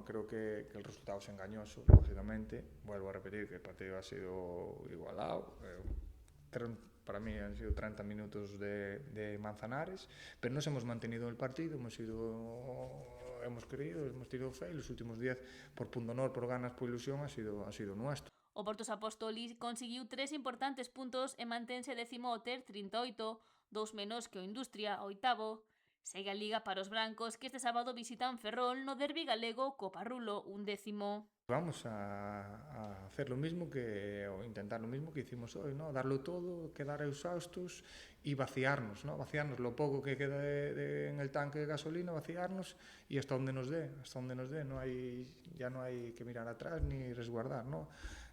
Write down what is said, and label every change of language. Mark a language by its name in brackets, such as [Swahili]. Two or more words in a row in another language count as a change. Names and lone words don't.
[Spanish] Creo que el resultado es engañoso, lógicamente. Vuelvo a repetir que el partido ha sido igualado. Para mí han sido 30 minutos de Manzanares, pero nos hemos mantenido en el partido, hemos querido, hemos tenido fe y los últimos 10 por pundonor, por ganas, por ilusión ha sido nuestro. [Galician] O Porto Apostoli conseguiu 3 importantes puntos e mantense 10º ao ter 38, 2 menos que o Industria, oitavo. Segue a Liga para os brancos que este sábado visitan Ferrol no derbi galego co Parrulo, 11º. [Spanish] Vamos a hacer lo mismo o intentar lo mismo que hicimos hoy, ¿no? Darlo todo, quedar exhaustos y vaciarnos, ¿no? Vaciarnos lo poco que queda en el tanque de gasolina, vaciarnos y hasta donde nos dé, ya no hay que mirar atrás ni resguardar, ¿no?